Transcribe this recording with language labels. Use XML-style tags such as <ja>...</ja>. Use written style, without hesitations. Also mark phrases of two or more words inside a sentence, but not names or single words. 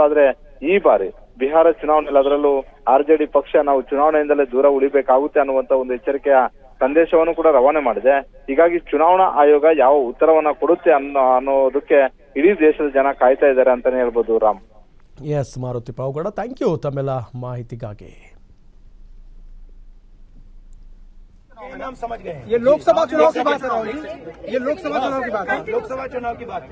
<kn>ಆದ್ರೆ ಈ ಬಾರಿ ಬಿಹಾರ ಚುನಾವಣೆಯಲ್ಲಿ ಅದರಲ್ಲೂ ಆರ್ಜೆಡಿ ಪಕ್ಷ ನಾವು ಚುನಾವಣೆಯಿಂದಲೇ ದೂರ ಉಳಿಬೇಕಾಗುತ್ತೆ ಅನ್ನುವಂತ ಒಂದು ಎಚ್ಚರಿಕೆಯ ಸಂದೇಶವನ್ನು ಕೂಡ ರವಾನೆ ಮಾಡಿದೆ. ಹೀಗಾಗಿ ಚುನಾವಣಾ ಆಯೋಗ ಯಾವ ಉತ್ತರವನ್ನ ಕೊಡುತ್ತೆ ಅನ್ನೋದಕ್ಕೆ ಇಡೀ ದೇಶದ ಜನ ಕಾಯ್ತಾ ಇದ್ದಾರೆ ಅಂತಾನೆ ಹೇಳ್ಬೋದು. ರಾಮ್. ಎಸ್ ಮಾರುತಿ ಪಾವಗಡ,</kn> <en>thank you</en> <kn>ತಮ್ಮೆಲ್ಲ ಮಾಹಿತಿಗಾಗಿ.</kn> <hi>नाम समझ गए हैं। ये लोकसभा चुनाव की बात है राहुल जी, ये लोकसभा चुनाव की बात है। लोकसभा चुनाव की बात है।</hi>